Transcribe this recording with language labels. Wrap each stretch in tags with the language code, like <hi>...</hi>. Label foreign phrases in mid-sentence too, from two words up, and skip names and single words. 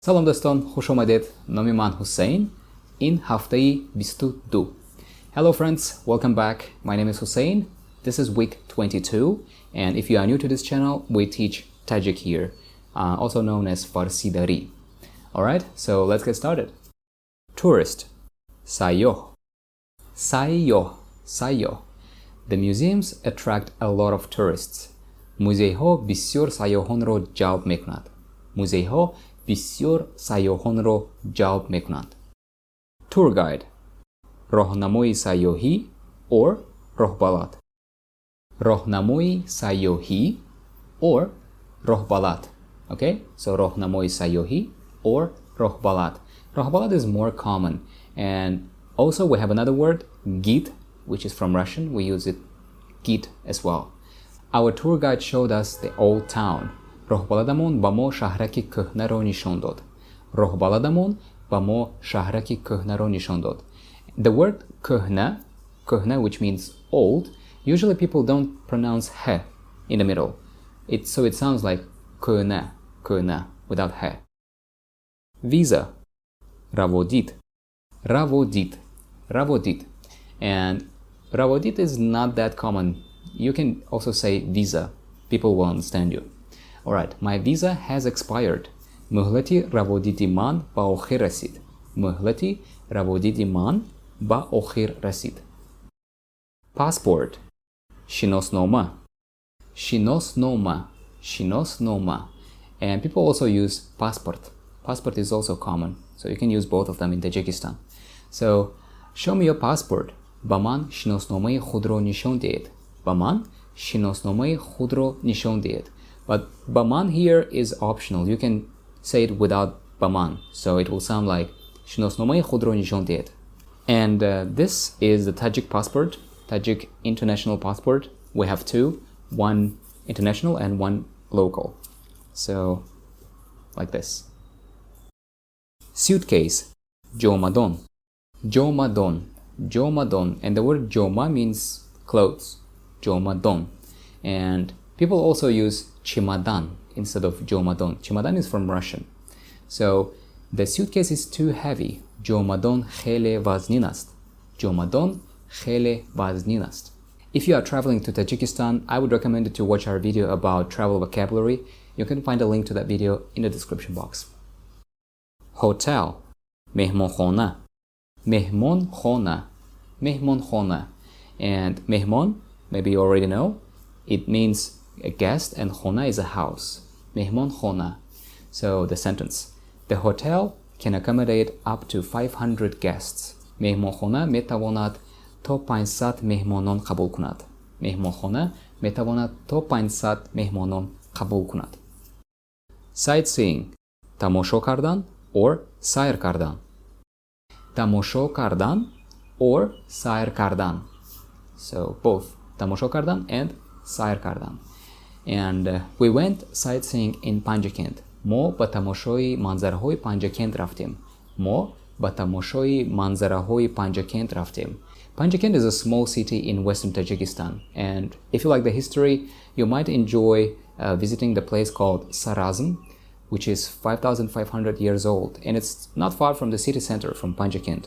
<tg>салом дӯстон, хуш омадед. Номи ман Ҳусейн. Ин ҳафтаи 22.</tg> <en>Hello friends, welcome back. My name is Hussein. This is week 22, and if you are new to this channel, we teach Tajik here, also known as Farsi Dari. Alright, so let's get started.</en> <tg>Tourist, sayёҳ, sayёҳ, sayёҳ.</tg> <en>The museums attract a lot of tourists.</en> <tg>Музейҳо бисёр сайёҳонро ҷалб мекунанд. Музейҳо бисёр сайёҳонро ҷалб мекунанд.</tg> <en>Tour guide,</en> <tg>роҳнамои сайёҳӣ or роҳбалад. роҳнамои сайёҳӣ or роҳбалад.</tg> <en>Okay, so</en> <tg>роҳнамои сайёҳӣ</tg> <en>or роҳбалад. Роҳбалад is more common, and also we have another word, gid, which is from Russian. We use it gid as well. Our tour guide showed us the old town.</en> <tg>роҳбаладамон ба мо шаҳраки кӯҳнаро нишон дод. роҳбаладамон ба мо шаҳраки кӯҳнаро нишон дод.</tg> <en>The word кӯҳна, which means old, usually people don't pronounce he in the middle. So it sounds like кӯҳна without he. Visa,</en> <tg>раводид, раводид.</tg> <en>And раводид is not that common. You can also say visa. People will understand you. Alright, my visa has expired.</en> <tg>Муҳлати раводиди ман ба охир расид. Муҳлати раводиди ман ба охир расид. Passport, шиноснома, шиноснома.</tg> <en>And people also use passport. Passport is also common, so you can use both of them in Tajikistan. So, show me your passport.</en> <tg>Ба ман шиносномаи худро нишон диҳед. Ба ман шиносномаи худро нишон диҳед.</tg> <en>But baman here is optional. You can say it without baman, so it will sound like</en> <tg>шиносномаи худро нишон диҳед.</tg> <en>And this is the Tajik passport, Tajik international passport. We have two, one international and one local. So, like this. Suitcase, ҷомадон, and the word ҷома means clothes, ҷомадон. And people also use чемодан instead of ҷомадон. Чемодан is from Russian. So, the suitcase is too heavy.</en> <tg>ҷомадон хеле вазнин аст. ҷомадон хеле вазнин аст.</tg> <en>If you are traveling to Tajikistan, I would recommend you to watch our video about travel vocabulary. You can find a link to that video in the description box. Hotel, меҳмонхона, and mehmon, maybe you already know, it means a guest, and khona is a house.</en> <tg>Mehmonkhona.</tg> <en>So the sentence, the hotel can accommodate up to 500 guests.</en> <tg>Меҳмонхона метавонад то 500 меҳмонон қабул кунад. Меҳмонхона метавонад то 500 меҳмонон қабул кунад.</tg> <en>Sightseeing,</en> <tg>тамошо кардан or сайр кардан. Тамошо кардан or сайр кардан.</tg> <en>So both</en> <tg>тамошо кардан</tg> <en>and</en> <tg>сайр кардан.</tg> <en>And we went sightseeing in Panjakent.</en> <tg>Мо ба тамошои манзараҳои Panjakent рафтем.</tg> <en>Panjakent is a small city in western Tajikistan, and if you like the history, you might enjoy visiting the place called Sarazm, which is 5,500 years old, and it's not far from the city center from Panjakent.</en>